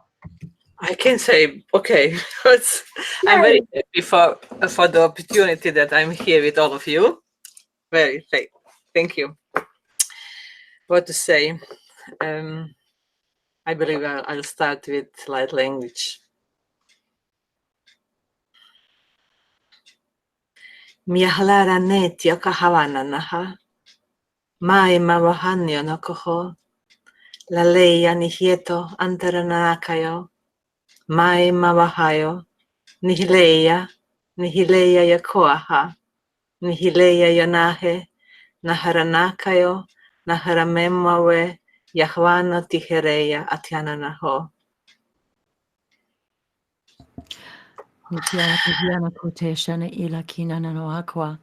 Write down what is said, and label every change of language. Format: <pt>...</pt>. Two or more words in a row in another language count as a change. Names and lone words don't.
<en>I can say, okay, I'm very happy for the opportunity that I'm here with all of you. Very thank you. What to say? I believe I'll start with light language. Miahalara neti okahawana naha. Mai mawahanyo no koho. La leia nihieto antaranakayo. Mai mawahayo. Nihileia yakoaha. Nihileia yanahe. Naharanakayo. Naharamemawe. Yahwana tihereya atiananaho. Nitiana kote shana ila kina no aqua.</en>